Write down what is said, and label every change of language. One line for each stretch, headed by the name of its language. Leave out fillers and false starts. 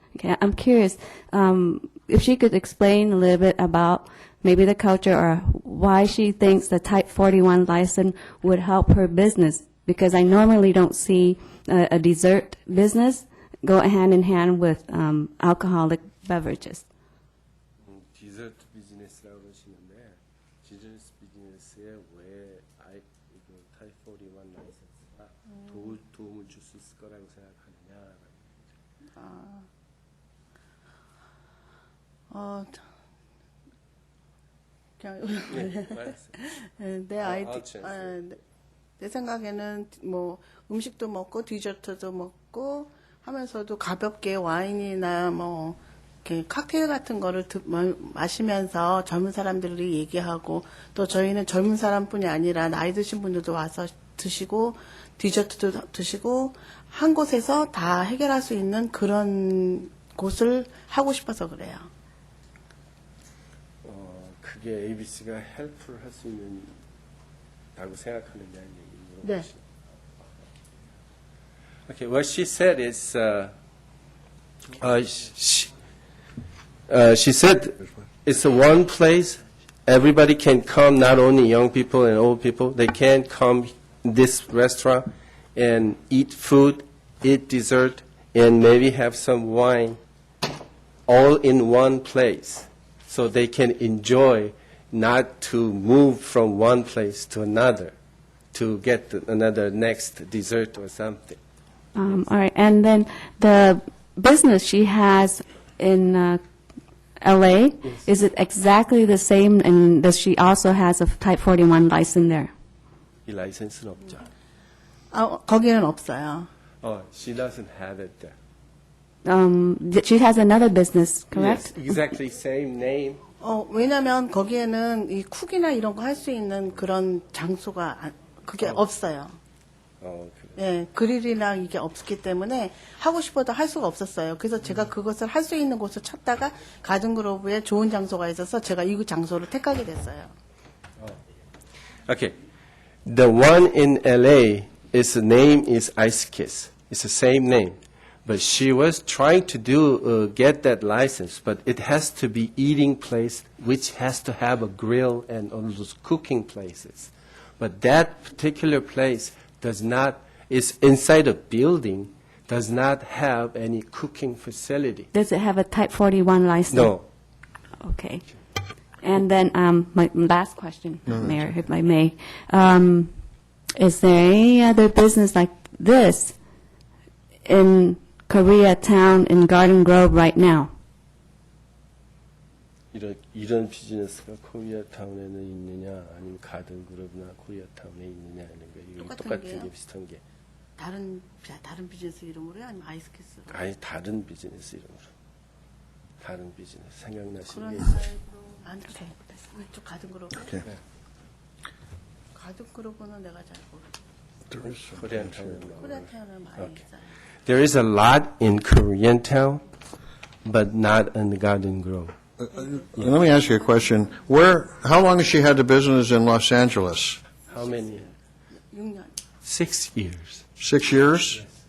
English: Okay, I'm curious if she could explain a little bit about maybe the culture or why she thinks the Type 41 license would help her business, because I normally don't see a dessert business go hand in hand with alcoholic beverages.
Korean: 디저트 비즈니스라고 그러시는데 디저트 비즈니스에 왜 타입 41 라이선스가 도움을 줄 수 있을 거라고 생각하느냐. 내 생각에는 뭐 음식도 먹고 디저트도 먹고 하면서도 가볍게 와인이나 뭐 이렇게 칵테일 같은 거를 마시면서 젊은 사람들이 얘기하고, 또 저희는 젊은 사람뿐이 아니라 나이 드신 분들도 와서 드시고 디저트도 드시고 한 곳에서 다 해결할 수 있는 그런 곳을 하고 싶어서 그래요. 그게 ABC가 헬프를 할 수 있는다고 생각하느냐는 얘기를 네. 물어보시죠.
English: Okay, what she said is, she said it's a one place everybody can come, not only young people and old people. They can come this restaurant and eat food, eat dessert, and maybe have some wine, all in one place, so they can enjoy, not to move from one place to another to get another next dessert or something. All right, and then the business she has in L.A., is it exactly the same, and does she also has a Type 41 license there?
Korean: 이 라이센스는 없죠. 거기는 없어요.
English: She doesn't have it there. She has another business, correct? Yes, exactly same name,
Korean: 왜냐면 거기에는 이 쿡이나 이런 거 할 수 있는 그런 장소가 그게 없어요. 예, 그릴이나 이게 없기 때문에 하고 싶어도 할 수가 없었어요. 그래서 제가 그것을 할 수 있는 곳을 찾다가 가든그로브에 좋은 장소가 있어서 제가 이 장소를 택하게 됐어요.
English: Okay. The one in LA, its name is Ice Kiss. It's the same name. But she was trying to get that license, but it has to be eating place, which has to have a grill and all those cooking places. But that particular place does not, is inside a building, does not have any cooking facility. Does it have a Type 41 license? No. Okay. And then my last question, Mayor, if I may. Is there any other business like this in Koreatown in Garden Grove right now?
Korean: 이런 비즈니스가 코리아타운에는 있느냐, 아니면 가든그룹이나 코리아타운에 있느냐 하는 거, 이거 똑같은 게 비슷한 게. 다른 비즈니스 이름으로요? 아니면 아이스키스로? 아니, 다른 비즈니스 이름으로. 다른 비즈니스 생각나시는 게 있어요? 아니죠. 이쪽 가든그룹.
English: Okay.
Korean: 가든그룹은 내가 잘 모르겠어요. 코리아타운은 많이
English: Okay.
Korean: 있어요.
English: There is a lot in Koreatown, but not in the Garden Grove. Let me ask you a question. How long has she had the business in Los Angeles? How many?
Korean: 6년.
English: 6 years. 6 years?